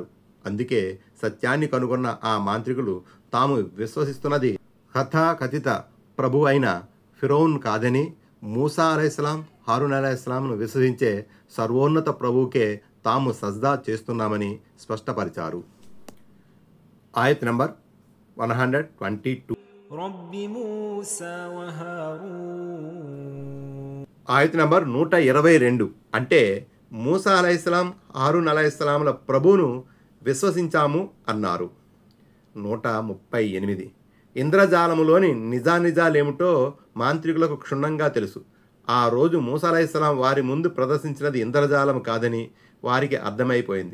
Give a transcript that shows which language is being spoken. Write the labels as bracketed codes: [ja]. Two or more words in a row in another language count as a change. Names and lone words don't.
[te] అందుకే సత్యాన్ని కనుగొన్న ఆ మాంత్రికులు తాము విశ్వసిస్తున్నది కథాకథిత ప్రభు అయిన ఫిరౌన్ కాదని, మూసా అలైహిస్సలాం, హారూన్ అలైహిస్సలాంను విశ్వసించే సర్వోన్నత ప్రభువుకే తాము సజ్దా చేస్తున్నామని స్పష్టపరిచారు. ఆయత్ నంబర్ 122. [ar] رب موسى وهارون. [te] ఆయత్ నంబర్ 122. అంటే మూసా అలైహిస్సలాం, హారూన్ అలైహిస్సలాంల ప్రభువును విశ్వసించాము అన్నారు. 138. ఇంద్రజాలములోని నిజానిజాలేమిటో మాంత్రికులకు క్షుణ్ణంగా తెలుసు. ఆ రోజు మూసా అలైహిస్సలాం వారి ముందు ప్రదర్శించినది ఇంద్రజాలం కాదని వారికి అర్థమైపోయింది.